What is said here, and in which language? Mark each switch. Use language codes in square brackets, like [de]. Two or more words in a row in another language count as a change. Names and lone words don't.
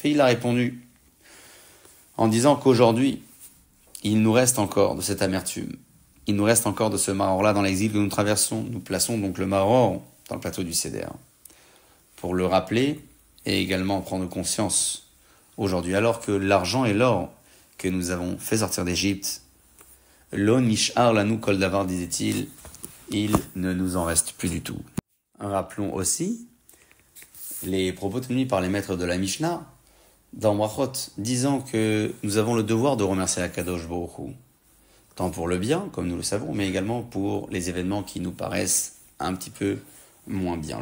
[fr] Et il a répondu en disant qu'aujourd'hui, il nous reste encore de cette amertume il nous reste encore de ce maror-là dans l'exil que nous traversons. Nous plaçons donc le maror dans le plateau du Seder. Pour le rappeler et également prendre conscience aujourd'hui, alors que l'argent et l'or que nous avons fait sortir d'Égypte, [he] לא נשאר לנו כל דבר, [fr] disait-il, il ne nous en reste plus du tout. Rappelons aussi les propos tenus par les maîtres de la Mishnah dans Brachot, disant que nous avons le devoir de remercier Akadosh Baruch Hu, tant pour le bien, comme nous le savons, mais également pour les événements qui nous paraissent un petit peu moins bien.